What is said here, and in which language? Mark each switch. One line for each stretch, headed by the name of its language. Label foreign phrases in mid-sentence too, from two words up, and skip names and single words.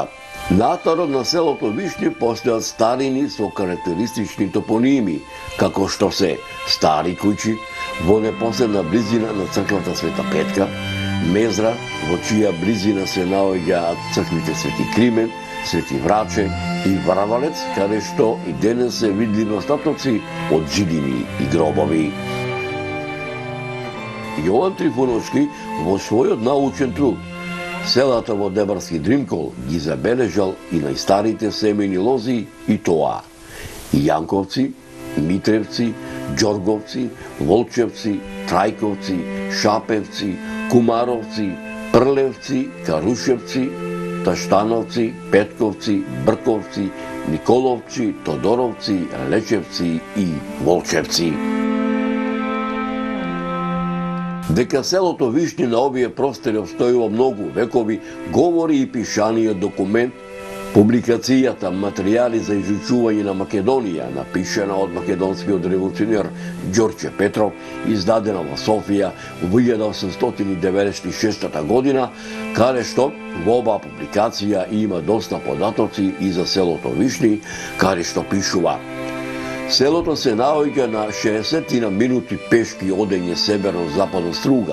Macedonian: Натарот на селото Вишни постојат старини со карактеристични топоними, како што се Стари куќи, во непосредна близина на црквата Света Петка, Мезра, во чија близина се наоѓаат црквите Свети Кримен, Свети Враче и Вравалец, каде што и денес се видливи остатоци од џидини и гробови. Јован Трифуновски во својот научен труд селата во Деварски Дримкол ги забележал и најстарите семени лози, и тоа и Јанковци, Митревци, Ѓорговци, Волчевци, Трајковци, Шапевци, Кумаровци, Прлевци, Карушевци, Таштановци, Петковци, Брковци, Николовци, Тодоровци, Лечевци и Волчевци. Дека селото Вишни на овие простори обстојува многу векови, говори и пишаниот документ, публикацијата материјали за изучување на Македонија, напишана од македонскиот револуционер Ѓорче Петров, издадена во Софија во 1896 година, каде што во оваа публикација има доста податоци и за селото Вишни, каде што пишува: селото се наоѓа на 60 минути пешки одење северно-западно струга.